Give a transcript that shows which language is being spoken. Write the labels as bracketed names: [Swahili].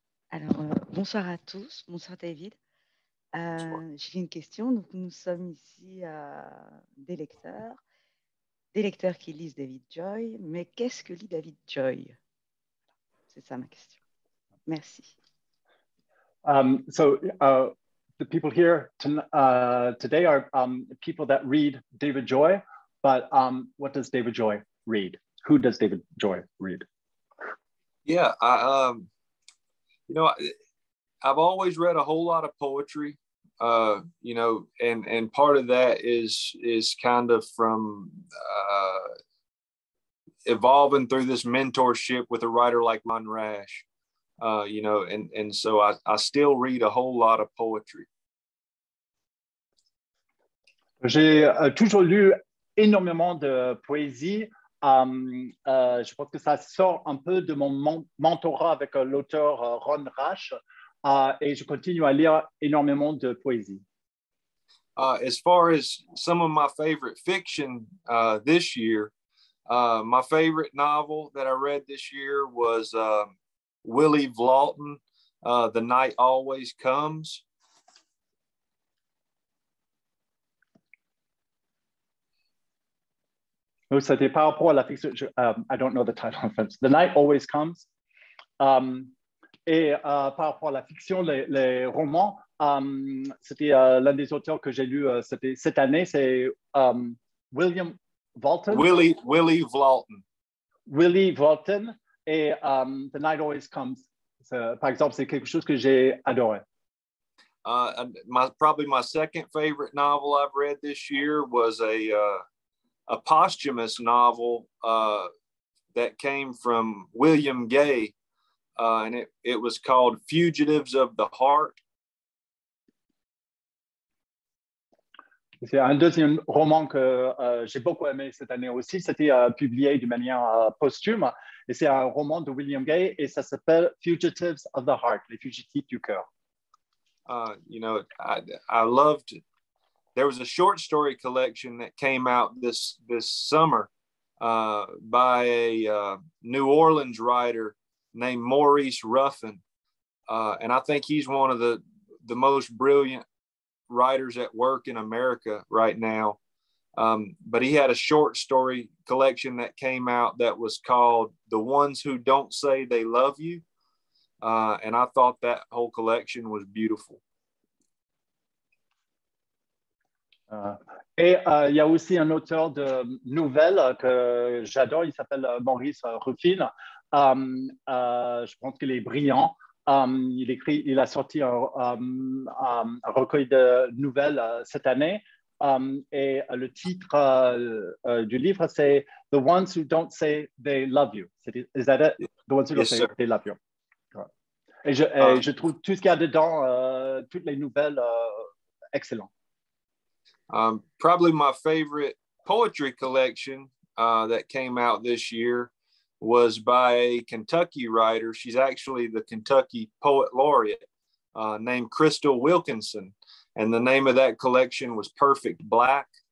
[French] Alors, bonsoir à tous. Bonsoir David. J'ai une question. Donc, nous sommes ici des lecteurs qui lisent David Joy. Mais qu'est-ce que lit David Joy? C'est ça ma question. Merci. [English] The people here today are people that read David Joy, but what does David Joy read? Who does David Joy read? Yeah, you know, I've always read a whole lot of poetry, you know, and part of that is kind of from evolving through this mentorship with a writer like Ron Rash. You know, and so I still read a whole lot of poetry. [French] J'ai toujours lu énormément de poésie. Je pense que ça sort un peu de mon mentorat avec l'auteur Ron Rash, et je continue à lire énormément de poésie. [English] As far as some of my favorite fiction this year, my favorite novel that I read this year was Willie Vlaughton, The Night Always Comes. [French] C'était par rapport à la fiction. [English] I don't know the title in French. The Night Always Comes. [French] Et par rapport à la fiction, les romans, c'était l'un des auteurs que j'ai lu cette année, c'est William Vlaughton. Willie Vlaughton. Willie Vlaughton. Et The Night Always Comes. Par exemple, c'est quelque chose que j'ai adoré. [English] Probably my second favorite novel I've read this year was a posthumous novel that came from William Gay, and it was called Fugitives of the Heart. [French] C'est un deuxième roman que j'ai beaucoup aimé cette année aussi. C'était publié d'une manière posthume. Et c'est un roman de William Gay et ça s'appelle Fugitives of the Heart, les fugitifs du cœur. [English] You know, I loved. There was a short story collection that came out this summer by a New Orleans writer named Maurice Ruffin, and I think he's one of the most brilliant writers at work in America right now. But he had a short story collection that came out that was called The Ones Who Don't Say They Love You. And I thought that whole collection was beautiful. [French] Et il y a aussi un auteur de nouvelles que j'adore, il s'appelle Maurice Ruffin. Je pense qu'il est brillant. Il a sorti un recueil de nouvelles cette année. Et le titre du livre, c'est The Ones Who Don't Say They Love You. [English] Is that it? [French] The Ones Who Don't Say They Love You. Et je trouve tout ce qu'il y a dedans, toutes les nouvelles, excellent. [English] Probably my favorite poetry collection that came out this year was by a Kentucky writer. She's actually the Kentucky Poet Laureate named Crystal Wilkinson. And the name of that collection was Perfect Black.